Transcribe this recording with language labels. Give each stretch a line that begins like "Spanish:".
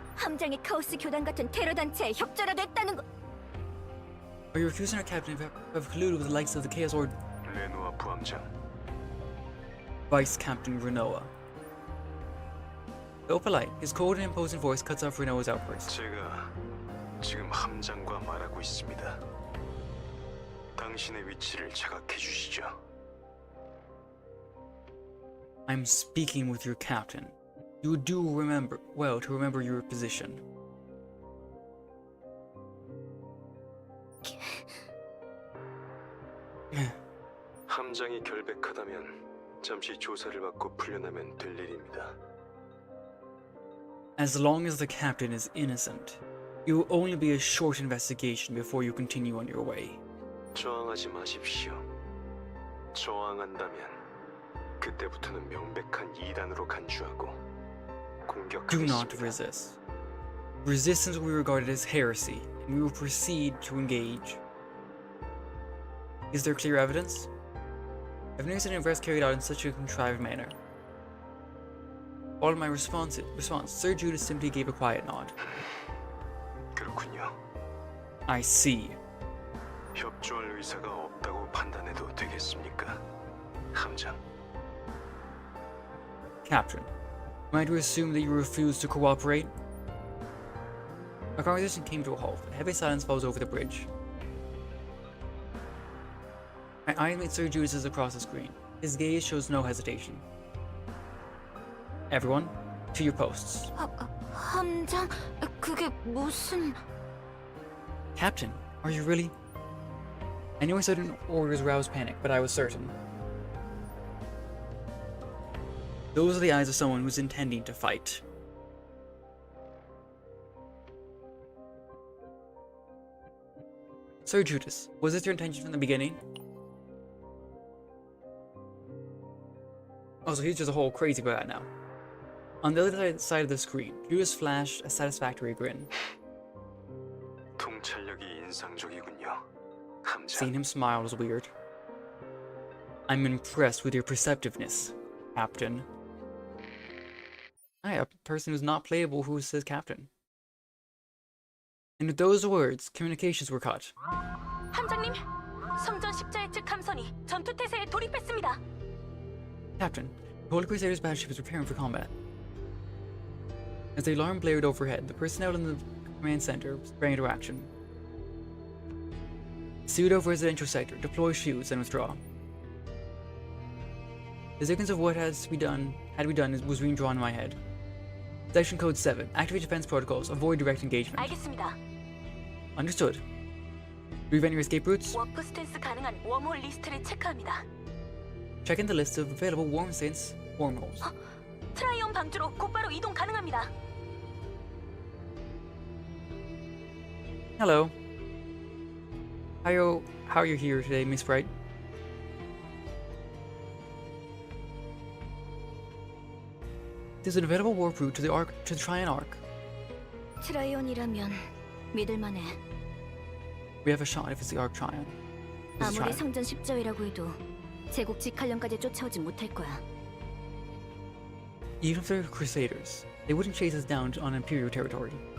Korean: 함장이 카오스 교단 같은 테러 단체에 협조라도 했다는 거.
English: Are you accusing our captain of colluding with the likes of the Chaos Order?
Korean: 레노아 부함장.
English: Vice Captain Renoa. Though polite, his cold and imposing voice cuts off Renoa's outburst.
Korean: 제가 지금 함장과 말하고 있습니다. 당신의 위치를 자각해 주시죠.
English: I'm speaking with your captain. You do remember well to remember your position.
Korean: 함장이 결백하다면 잠시 조사를 받고 풀려나면 될 일입니다.
English: As long as the captain is innocent, it will only be a short investigation before you continue on your way.
Korean: 저항하지 마십시오. 저항한다면 그때부터는 명백한 이단으로 간주하고
English: Do not
Korean: 공격하겠습니다.
English: resist. Resistance will be regarded as heresy, and we will proceed to engage. Is there clear evidence? I've never seen an arrest carried out in such a contrived manner. All my response, Sir Judas simply gave a quiet nod.
Korean: 그렇군요.
English: I see.
Korean: 협조할 의사가 없다고 판단해도 되겠습니까? 함장.
English: Captain, am I to assume that you refuse to cooperate? Our conversation came to a halt. A heavy silence falls over the bridge. My eye meets Sir Judas's across the screen. His gaze shows no hesitation. Everyone, to your posts.
Korean: 함장? 그게 무슨...
English: Captain, are you really? I knew my sudden orders roused panic, but I was certain. Those are the eyes of someone who's intending to fight. Sir Judas, was this your intention from the beginning? Oh, so he's just a whole crazy bad now. On the other side of the screen, Judas flashed a satisfactory grin.
Korean: 통찰력이 인상적이군요.
English: Seeing
Korean: 함장.
English: him smile was weird. I'm impressed with your perceptiveness, Captain. A person who's not playable who says Captain. And with those words, communications were cut.
Korean: 함장님, 성전 십자의 측 함선이 전투 태세에 돌입했습니다.
English: Captain, the Holy Crusaders battleship is preparing for combat. As the alarm blared overhead, the personnel in the command center sprang into action. Pseudo-residential sector, deploy shields and withdraw. The sequence of what had to be done was being drawn in my head. Section Code 7. Activate defense protocols. Avoid direct engagement.
Korean: 알겠습니다.
English: Understood. Prevent your escape routes.
Korean: 워프 스탠스 가능한 웜홀 리스트를 체크합니다.
English: Check in the list of available warm stance wormholes.
Korean: 트라이온 방주로 곧바로 이동 가능합니다.
English: Hello. How are you here today, Miss Bright? There's an available warp route to the Tryon Arc.
Korean: 트라이온이라면 믿을만해.
English: We have a shot if it's the Arc Tryon. It's
Korean: 아무리
English: Tryon.
Korean: 성전 십자회라고 해도 제국 직할령까지 쫓아오지 못할 거야.
English: Even if they're Crusaders, they wouldn't chase us down on Imperial territory.